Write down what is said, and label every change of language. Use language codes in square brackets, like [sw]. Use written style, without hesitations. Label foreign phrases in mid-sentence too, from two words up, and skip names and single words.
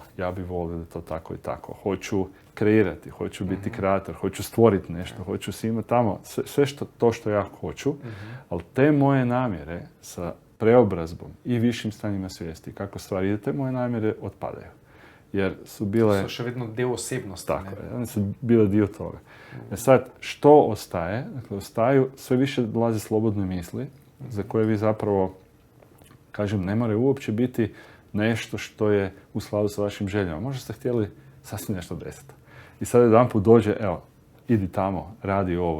[hr] Ja bih volio da to tako i tako. Hoću kreirati, hoću biti kreator, hoću stvoriti nešto, hoću si imati tamo sve što ja hoću. Ali te moje namjere sa preobrazbom i višim stanjima svijesti, kako stvari ide, te moje namjere otpadaju. Jer su bile... [sl] To še vedno del osebnosti. [hr] Tako je, one su bile dio toga. Sad, što ostaje? Dakle, ostaju, sve više dolaze slobodne misli, za koje vi zapravo, kažem, ne moraju uopće biti nešto što je u skladu sa vašim željama. Možda ste htjeli sasvim nešto desiti. I sad jedanput dođe, evo, idi tamo, radi ovo.